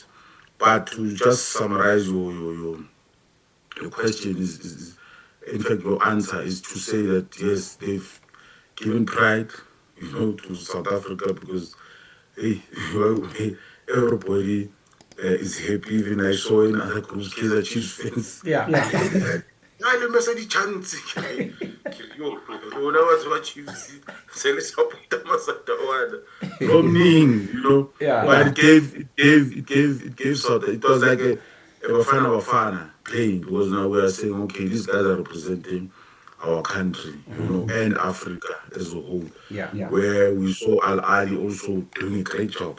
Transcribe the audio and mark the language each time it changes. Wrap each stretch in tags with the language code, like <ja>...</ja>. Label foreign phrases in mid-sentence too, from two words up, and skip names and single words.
<en>But to just summarize your question is, in fact, your answer is to say that yes, they've given pride, to South Africa, because hey, everybody is happy. Even I saw in other groups, Kaizer Chiefs fans. Yeah.</en> <st>Le mesa di chance yo rona batho ba Chiefs se le support Masandawana from Ning,</st> <en>Yeah. But it gave South. It was like a Bafana playing, because now we are saying, okay, these guys are representing our country, and Africa as a whole. Yeah. Where we saw Al Ali also doing a great job.</en>